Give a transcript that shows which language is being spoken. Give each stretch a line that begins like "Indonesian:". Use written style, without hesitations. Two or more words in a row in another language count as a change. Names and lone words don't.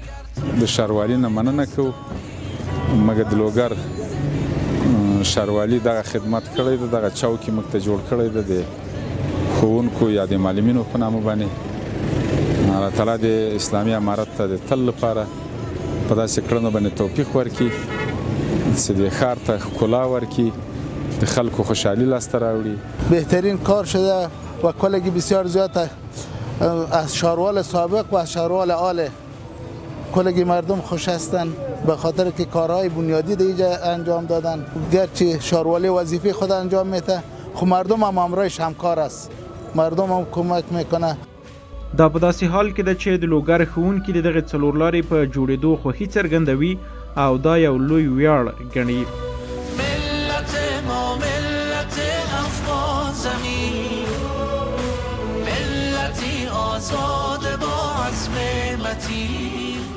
Pashto: د ښاروالۍ نه مننه کوو، مګر د لوګر ښاروالي دغه خدمت کړی ده، دغه چوکۍ موږ ته جوړ کړی ده د ښوونکو یا د معلمینو په نامه باندې. الله تعالی د اسلامي امارت ته د تل لپاره په داسې کړنو باندې توفیق ورکړي چې د ښار ته ښکلا ورکړي، د خلکو خوشحالی لاسته راوړي.
Persian: بهترین کار شده و کلگی بسیار زیاد از شاروال سابق و از شاروال آل کلگی مردم خوش هستند به خاطر که کارهای بنیادی در اینجا انجام دادن. گرچه شاروالی وظیفه خود انجام میده، خب مردم هم همراهش همکار است، مردم هم کمک میکنه.
Pashto: دا په داسې حال کې ده چې د لوګر ښوونکي د دغې څلورلارې په جوړېدو خوښي څرګندوي او دا یو لوی ویاړ ګڼي.
Persian: ملتی آزاد با عزم متین